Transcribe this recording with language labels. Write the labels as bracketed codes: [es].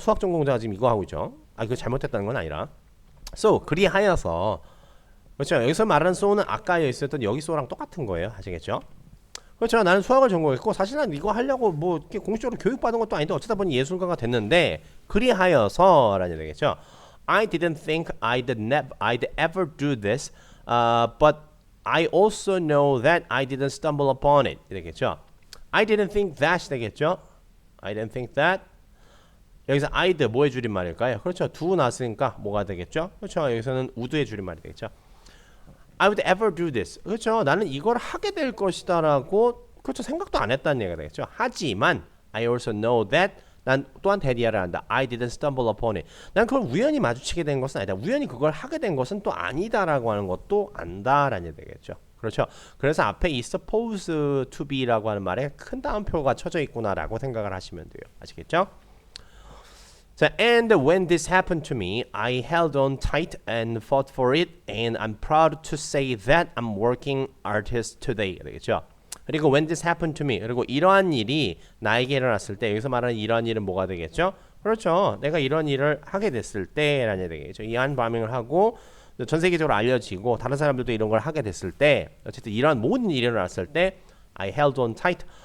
[ko] 수학 전공자가 지금 이거 하고 있죠. 그거 잘못했다는 건 아니라. So 그리하여서 그렇죠. 여기서 말하는 so는 아까 있었던 여기 so랑 똑같은 거예요. 아시겠죠? 그렇죠. 나는 수학을 전공했고 사실 난 이거 하려고 뭐 이렇게 공식적으로 교육받은 것도 아닌데 어쩌다 보니 예술가가 됐는데 그리하여서라는 얘기겠죠. [en] I didn't think I'd ever do this, but I also know that I didn't stumble upon it. [ko] 되겠죠. [en] I didn't think that 되겠죠. I didn't think that. [ko] 여기서 I'd 뭐의 줄임말일까요? 그렇죠. do 나왔으니까 뭐가 되겠죠? 그렇죠. 여기서는 would의 줄임말이 되겠죠. [en] I would ever do this. 그렇죠. [ko] 나는 이걸 하게 될 것이다라고 그렇죠. 생각도 안 했다는 얘기가 되겠죠. 하지만 [en] I also know that [ko] 난 또한 대리아를 한다. [en] I didn't stumble upon it. [ko] 난 그걸 우연히 마주치게 된 것은 아니다. 우연히 그걸 하게 된 것은 또 아니다라고 하는 것도 안다라는 얘기 되겠죠. 그렇죠. 그래서 앞에 이 supposed to be라고 하는 말에 큰 따옴표가 쳐져 있구나라고 생각을 하시면 돼요. 아시겠죠? [en] So, and when this happened to me, I held on tight and fought for it, and I'm proud to say that I'm working artist today. [ko] 되겠죠? 그리고 [en] when this happened to me, [ko] 그리고 이러한 일이 나에게 일어났을 때, 여기서 말하는 이러한 일은 뭐가 되겠죠? 그렇죠. 내가 이런 일을 하게 됐을 때라는 얘기 되겠죠. 이한 바밍을 하고 전 세계적으로 알려지고 다른 사람들도 이런 걸 하게 됐을 때, 어쨌든 이러한 모든 일이 일어났을 때, [en] I held on tight.